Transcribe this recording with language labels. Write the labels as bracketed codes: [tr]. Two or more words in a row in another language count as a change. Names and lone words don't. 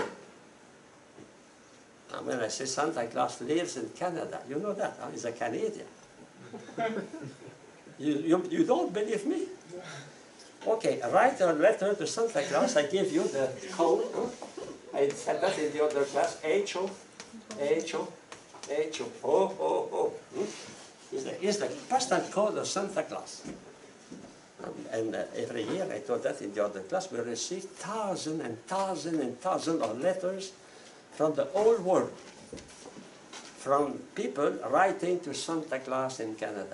[en] Now, when I say Santa Claus lives in Canada, you know that, huh? He's a Canadian. You don't believe me? Okay, write a letter to Santa Claus. I give you the code. I said that in the other class. H-O, H-O, H-O, O-O-O. Is the postal code of Santa Claus. And every year, I told that in the other class, we receive thousands and thousands and thousands of letters from the whole world. From people writing to Santa Claus in Canada.